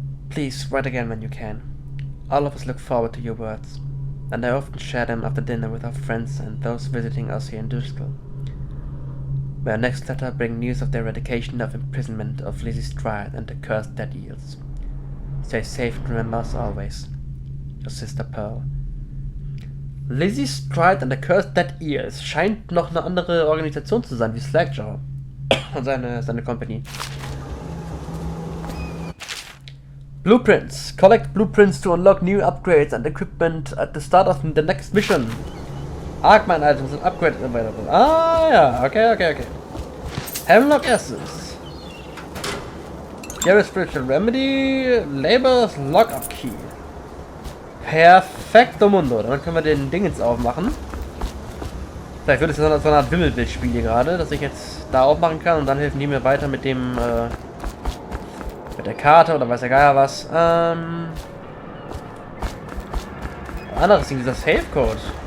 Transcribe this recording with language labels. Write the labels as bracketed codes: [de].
[en] Please, write again when you can. All of us look forward to your words, and I often share them after dinner with our friends and those visiting us here in Dunwall. May our next letter bring news of the eradication of imprisonment of Lizzie Stride and the cursed Dead Eels. Stay safe and remember us always. Your sister Pearl. [de] Lizzie Stride and the cursed Dead Eels scheint noch eine andere Organisation zu sein wie Slackjaw und seine Company. [en] Blueprints. Collect blueprints to unlock new upgrades and equipment at the start of the next mission. Arcmine items and upgrades available. Ah ja, okay. Hemlock Essence. Gary's Spiritual Remedy. Labor's Lockup Key. Perfekto Mundo. [de] Dann können wir den Dingens aufmachen. Vielleicht wird es so eine Art Wimmelbildspiel hier gerade, dass ich jetzt da aufmachen kann und dann helfen die mir weiter mit dem mit der Karte oder weiß der Geier was. Anderes Ding, dieser Safe-Code.